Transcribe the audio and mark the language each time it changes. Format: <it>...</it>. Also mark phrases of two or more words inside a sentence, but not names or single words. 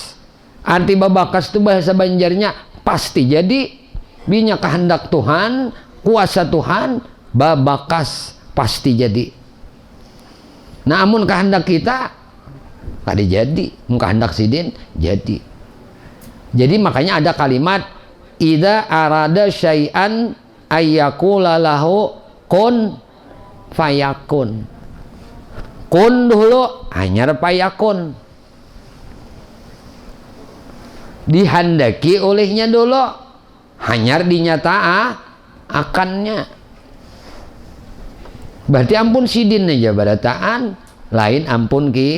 <bjn>Arti babakas itu bahasa Banjarnya pasti jadi. Binya kehendak Tuhan, kuasa Tuhan, babakas pasti jadi. Nah, amun kehendak kita kada jadi, mun kehendak sidin jadi. Jadi makanya ada kalimat</bjn> <ar>إذا أراد شيئا أن يقول له كن فيكون.</ar> <bjn>Kun dulu hanya payakun. Dihandaki olehnya dulu, hanyar dinyata akannya. Berarti ampun sidin aja barataan, lain ampun kita.</bjn>